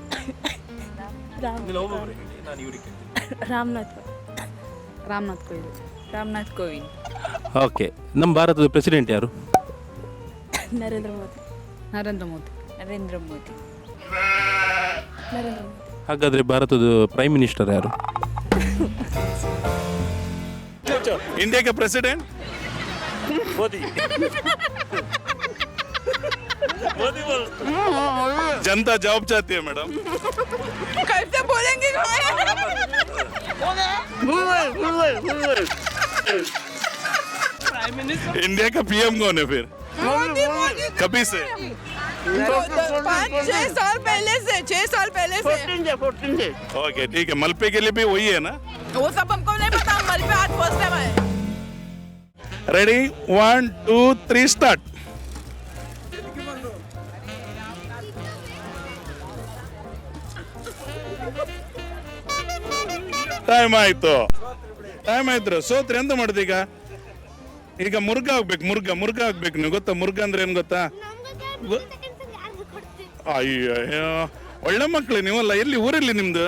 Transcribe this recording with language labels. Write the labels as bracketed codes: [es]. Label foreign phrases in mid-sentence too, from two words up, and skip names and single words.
[kn] ರಾಮನಾಥ್. ರಾಮನಾಥ್ ಕೋವಿಂದ್. ರಾಮನಾಥ್ ಕೋವಿಂದ್. ಓಕೆ, ನಮ್ಮ ಭಾರತದ ಪ್ರೆಸಿಡೆಂಟ್ ಯಾರು? ನರೇಂದ್ರ ಮೋದಿ. ನರೇಂದ್ರ ಮೋದಿ. ನರೇಂದ್ರ ಮೋದಿ. ನರೇಂದ್ರ ಮೋದಿ. ಹಾಗಾದ್ರೆ ಭಾರತದ [en] prime minister [kn] ಯಾರು? [hi] इंडिया के प्रेसिडेंट मोदी. मोदी बोल. जनता जॉब चाहती है मैडम. कैसे बोलेंगे? इंडिया का पीएम कौन है फिर? कभी से 5-6 साल पहले से. 6 साल पहले से. ओके, ठीक है. मलपे के लिए भी वही है ना? वो सब हमको नहीं पता. मलपे आज [en] first time [hi] आए. [en] ready 1 2 3 start. [kn] ಟೈಮ್ ಆಯ್ತು. ಸೋತ್ರಿ ಎಂತ ಮಾಡುದು ಈಗ? ಈಗ ಮುರ್ಗ ಆಗ್ಬೇಕು. ಮುರ್ಗ ಆಗ್ಬೇಕು. ನೀವು ಗೊತ್ತಾ ಮುರ್ಗ ಅಂದ್ರೆ ಏನ್ ಗೊತ್ತಾ? ಅಯ್ಯೋ, ಒಳ್ಳೆ ಮಕ್ಕಳು ನೀವಲ್ಲ. ಎಲ್ಲಿ ಊರಲ್ಲಿ ನಿಮ್ದು?